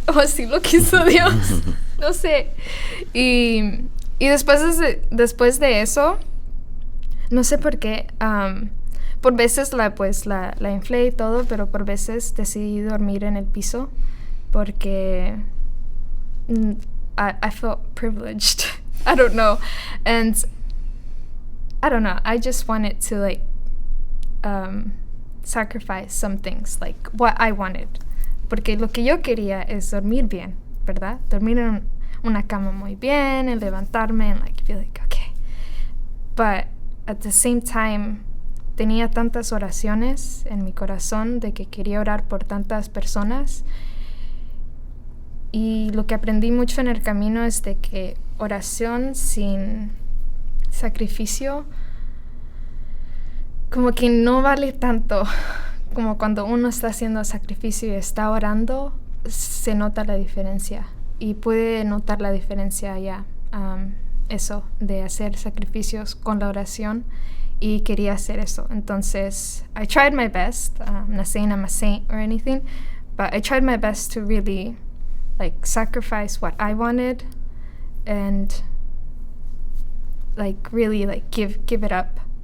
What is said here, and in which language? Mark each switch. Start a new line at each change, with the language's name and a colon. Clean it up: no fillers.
Spanish: O así lo quiso Dios. No sé. Y después de eso, no sé por qué, por veces la inflé y todo, pero por veces decidí dormir en el piso porque
English: I felt privileged. I don't know. And I don't know. I just wanted to like sacrifice some things, like what I wanted.
Spanish: Porque lo que yo quería es dormir bien, ¿verdad? Dormir en una cama muy bien, and levantarme
English: and like feel like okay. But at the same time,
Spanish: tenía tantas oraciones en mi corazón de que quería orar por tantas personas. Y lo que aprendí mucho en el camino es de que oración sin sacrificio como que no vale tanto. Como cuando uno está haciendo sacrificio y está orando, se nota la diferencia. Y pude notar la diferencia ya. Eso, de hacer sacrificios con la oración. Y quería hacer eso. Entonces,
English: I tried my best. I'm not saying I'm a saint or anything. But I tried my best to really like sacrifice what I wanted. And like really like give it up.